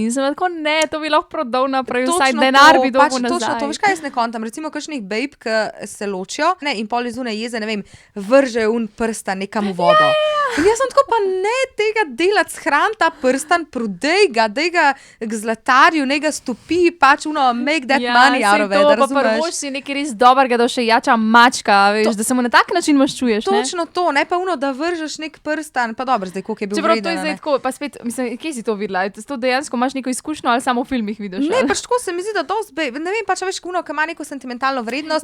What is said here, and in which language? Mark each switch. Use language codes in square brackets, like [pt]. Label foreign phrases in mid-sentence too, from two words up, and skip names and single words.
[sl] In sem tako, ne, to bi lahko prodal naprej, vsaj denar bi dobil nazaj. Točno to, veš kaj jaz ne kontam, recimo kakšnih babe, ki se ločijo, ne, in pol iz une jeze, ne vem, vržejo un prstan nekam v vodo. In jaz sem tako, pa ne tega delati, shran ta prstan, prodej ga, dej ga k zlatarju, ne ga stopi, pač uno, [en] make that money out of it, [sl] da pa prvoš razumeš. si nekaj res dobrega, da še jača mačka, veš, da se mu na tak način maščuješ. Ne? Točno to, ne pa uno, da vržeš nek prstan, pa dobro, zdaj koliko je bil Čeprav to vreden, je a zdaj ne. tako, pa spet, mislim, kje si to videla? To dejansko imaš neko izkušnjo ali samo v filmih vidiš? Ne, ali? pač tako se mi zdi, da dosti, ne vem, pač veš, uno, ki ima neko sentimentalno vrednost.